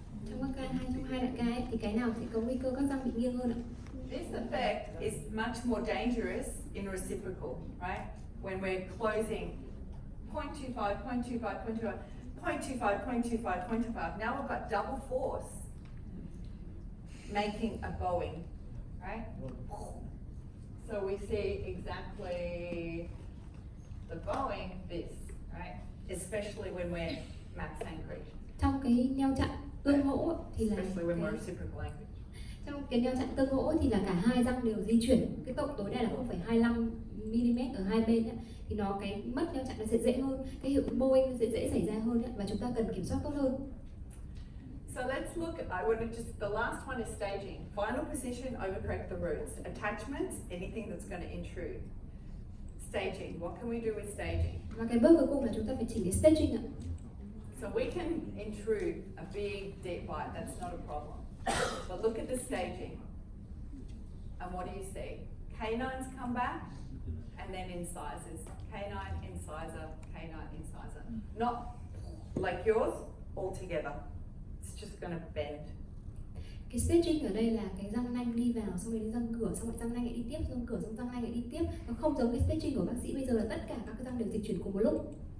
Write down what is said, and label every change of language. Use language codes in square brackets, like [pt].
[vi] Trong các ca trong hai loại ca ấy, thì cái nào sẽ có nguy cơ các răng bị nghiêng hơn ạ? [en] This effect is much more dangerous in reciprocal, right? When we're closing 0.25, 0.25, 0.25, 0.25, 0.25, 0.25. Now we've got double force making a bowing, right? So we see exactly the bowing, this, right? Especially when we're max anchorage. [vi] Trong cái neo chặn tương hỗ thì là [en] Especially when we're reciprocal anchorage. [vi] trong cái neo chặn tương hỗ thì là cả hai răng đều di chuyển cái tốc tối đa là 0,25 mm ở hai bên ấy. Thì nó cái mất neo chặn nó sẽ dễ hơn, cái hiệu ứng bowing sẽ dễ xảy ra hơn ấy, và chúng ta cần kiểm soát tốt hơn. [en] So let's look at, I want to just, the last one is staging. Final position, overcorrect the roots. Attachments, anything that's going to intrude. Staging, what can we do with staging? [vi] Và cái bước cuối cùng là chúng ta phải chỉnh cái staging ạ. [en] So we can intrude a big deep bite, that's not a problem. But look at the staging. And what do you see? Canines come back and then incisors. Canine, incisor, canine, incisor. Not like yours, all together. It's just going to bend. [vi] Cái staging ở đây là cái răng nanh đi vào, xong rồi đến răng cửa, xong rồi răng nanh lại đi tiếp, răng cửa, xong răng nanh lại đi tiếp. Nó không giống cái staging của bác sĩ bây giờ là tất cả các cái răng đều dịch chuyển cùng một lúc.